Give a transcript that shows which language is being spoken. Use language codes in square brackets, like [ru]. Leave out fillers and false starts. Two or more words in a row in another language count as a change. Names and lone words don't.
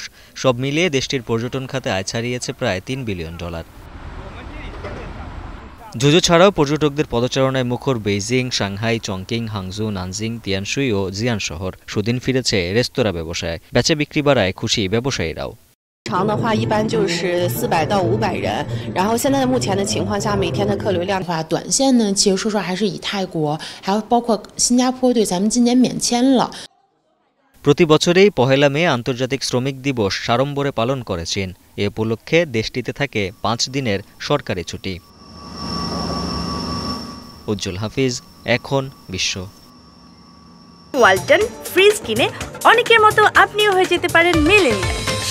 [bn] সব মিলিয়ে দেশটির পর্যটন খাতে আয় ছাড়িয়েছে প্রায় $3 বিলিয়ন। ঝুঝু ছাড়াও পর্যটকদের পদচারণায় মুখর বেইজিং, সাংহাই, চংকিং, হাংজু, নানজিং, তিয়ানশুই ও জিয়ান শহর। সুদিন ফিরেছে রেস্তোরাঁ ব্যবসায়। বেচা বিক্রি বাড়ায় খুশি ব্যবসায়ীরাও। [zh] 长的话一般就是400到500人，然后现在目前的情况下，每天的客流量的话，短线呢，其实说实话还是以泰国，还有包括新加坡对咱们今年免签了。 [bn] প্রতি বছরেই 1 মে আন্তর্জাতিক শ্রমিক দিবস সাড়ম্বরে পালন করে চীন। এ উপলক্ষে দেশটিতে থাকে 5 দিনের সরকারি ছুটি। উজ্জ্বল হাফিজ, এখন বিশ্ব। ওয়ালটন ফ্রিজ কিনে অনেকের মতো আপনিও হয়ে যেতে পারেন মিলেনিয়াল।